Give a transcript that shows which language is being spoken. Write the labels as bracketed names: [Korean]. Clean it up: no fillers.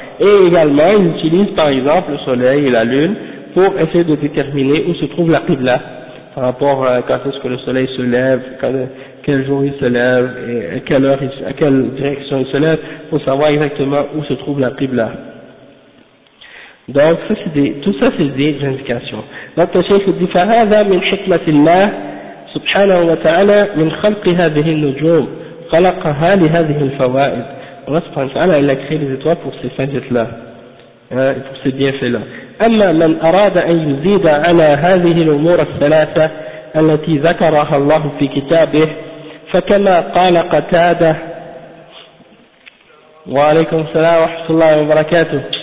[French] Et également, ils utilisent par exemple le soleil et la lune pour essayer de déterminer où se trouve la qibla, par rapport à quand est-ce que le soleil se lève, quel jour il se lève, et à quelle direction il se lève, pour savoir exactement où se trouve la qibla. Donc, ça, tout ça, c'est des indications. Donc, le chef dit, [Arabic] فَهَذَا مِنْ حِكْمَةِ اللَّهِ سُبْحَانَهُ وَتَعَالَى مِنْ خَلْقِ هَذِهِ النُّجُومِ خَلَقَهَا لِهَذِهِ الْفَوَائِدِ. [French] Allah subhanahu wa ta'ala, il a créé les étoiles pour ces fadjets-là, hein, pour ces bienfaits-là. [Arabic] أما من أراد أن يزيد على هذه الأمور الثلاثة التي ذكرها الله في كتابه فكما قال قتادة وعليكم السلام ورحمة الله وبركاته